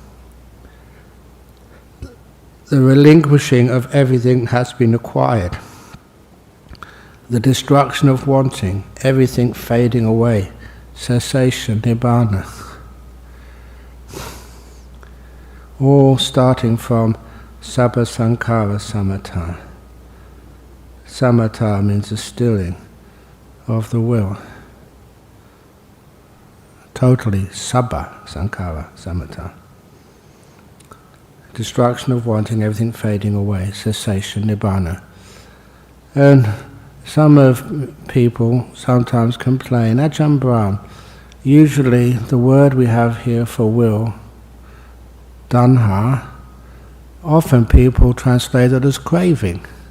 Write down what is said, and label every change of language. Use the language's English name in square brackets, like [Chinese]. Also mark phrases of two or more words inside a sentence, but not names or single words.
[English] The relinquishing of everything has been acquired. The destruction of wanting, everything fading away, cessation, nibbana. All starting from [Pali] sabba sankhara samatha. [English] Samatha means the stilling of the will. Totally [Pali] sabba sankhara samatha. [English] Destruction of wanting, everything fading away, cessation, nibbana. And some of people sometimes complain, Ajahn Brahm, usually the word we have here for will, dhamma, often people translate it as craving.